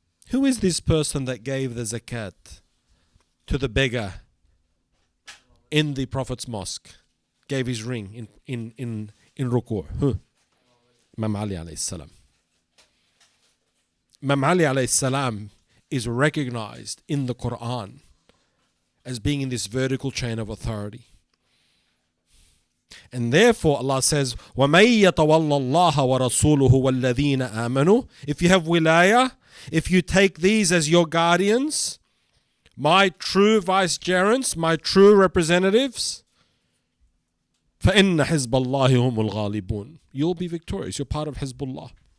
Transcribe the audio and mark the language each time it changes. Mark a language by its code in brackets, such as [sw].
[en] Who is this person that gave the zakat to the beggar in the Prophet's mosque? Gave his ring in ruku'. Who? Imam Ali alayhi salam. Imam Ali alayhi salam is recognized in the Quran as being in this vertical chain of authority. And therefore Allah says, [ar] وَمَن يَتَوَلَّ اللَّهَ وَرَسُولُهُ وَالَّذِينَ آمَنُوا. [en] If you have wilayah, if you take these as your guardians, my true vicegerents, my true representatives, [ar] فَإِنَّ حِزْبَ اللَّهِ هُمُ الْغَالِبُونَ. [en] You'll be victorious. You're part of Hizbullah.